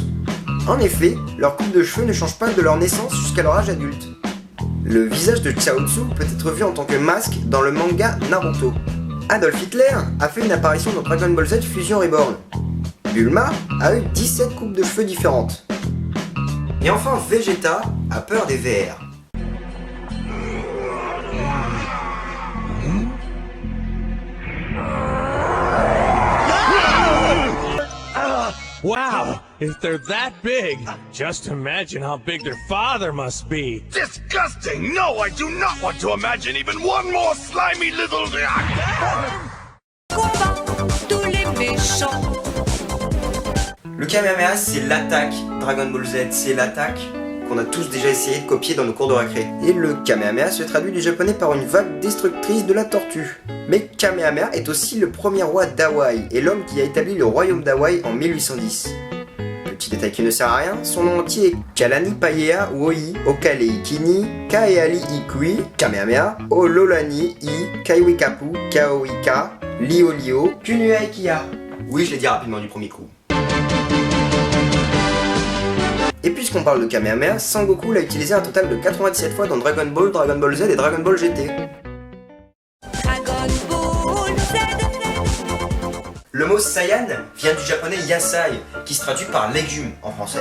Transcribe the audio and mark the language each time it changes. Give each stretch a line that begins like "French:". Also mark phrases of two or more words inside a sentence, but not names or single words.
French: En effet, leur coupe de cheveux ne change pas de leur naissance jusqu'à leur âge adulte. Le visage de Chaozu peut être vu en tant que masque dans le manga Naruto. Adolf Hitler a fait une apparition dans Dragon Ball Z Fusion Reborn. Bulma a eu 17 coupes de cheveux différentes. Et enfin, Vegeta a peur des VR.
English: Wow, if they're that big, just imagine how big their father must be. Disgusting! No, I do not want to imagine even one more slimy little...
French: Combat tous les méchants. Le Kamehameha, c'est l'attaque Dragon Ball Z, c'est l'attaque qu'on a tous déjà essayé de copier dans nos cours de récré. Et le Kamehameha se traduit du japonais par une vague destructrice de la tortue. Mais Kamehameha est aussi le premier roi d'Hawaï et l'homme qui a établi le royaume d'Hawaï en 1810. Petit détail qui ne sert à rien, son nom entier est Kalani Paea Woi Okalei Kini Kaeali Ikui Kamehameha Ololani I Kaiwikapu Kaoika Liolio Kunua Ikia. Oui, je l'ai dit rapidement du premier coup. Et puisqu'on parle de Kamehameha, Sangoku l'a utilisé un total de 97 fois dans Dragon Ball, Dragon Ball Z et Dragon Ball GT. Dragon Ball Z. Le mot Saiyan vient du japonais Yasai, qui se traduit par légume en français.